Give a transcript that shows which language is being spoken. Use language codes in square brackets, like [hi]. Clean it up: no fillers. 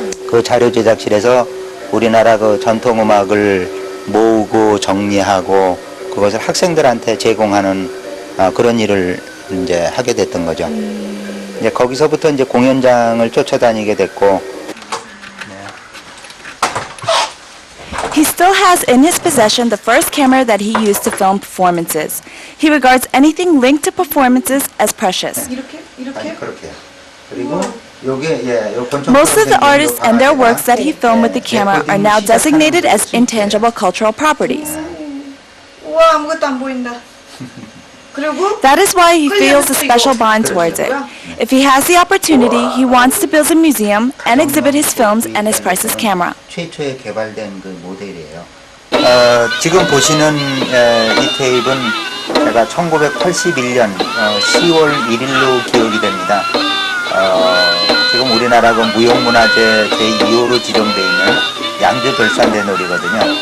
[ko] 그 자료 제작실에서 우리나라 그 전통 음악을 모으고 정리하고 그것을 학생들한테 제공하는 그런 일을 이제 하게 됐던 거죠. 이제 거기서부터 이제 공연장을 쫓아다니게 됐고. [en] He still has in his possession the first camera that he used to film performances. He regards anything linked to performances as precious. [ko] 아니, 그렇게. 그리고 요게 요 권총 [en] Most of the artists and their works that he filmed with the camera are now designated as intangible cultural properties. [ko] 우와, 아무것도 안 보인다. 그리고 [en] That is why he feels a special bond towards it. If he has the opportunity, he wants to build a museum and exhibit his films and his priceless camera. [ko] 최초에 개발된 그 모델이에요. 지금 보시는 이 테이프는 제가 1981년 10월 1일로 기억이 됩니다. 지금 우리나라 그 무형문화재 제2호로 지정되어 있는 양주 돌산대 놀이거든요.